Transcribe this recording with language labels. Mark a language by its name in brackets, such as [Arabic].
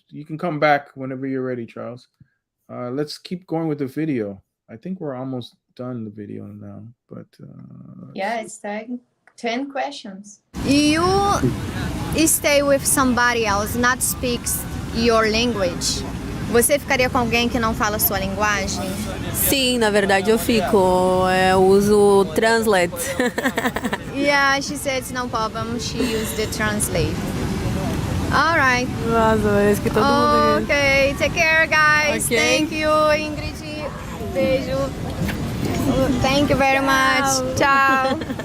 [English] You can come back whenever you're ready, Charles. Let's keep going with the video. I think we're almost done the video now, but it's 10 questions. You stay with somebody else, not speaks your language. [Portuguese] Você ficaria com alguém que não fala sua linguagem? Sim, na verdade eu fico. Eu uso Translate. [English] Yeah, she said it's no problem. She used the Translate. All right. [Portuguese] Nossa, que todo mundo... [English] Okay, take care, guys. Okay. Thank you, Ingrid. Beijo. Thank you very much. Ciao.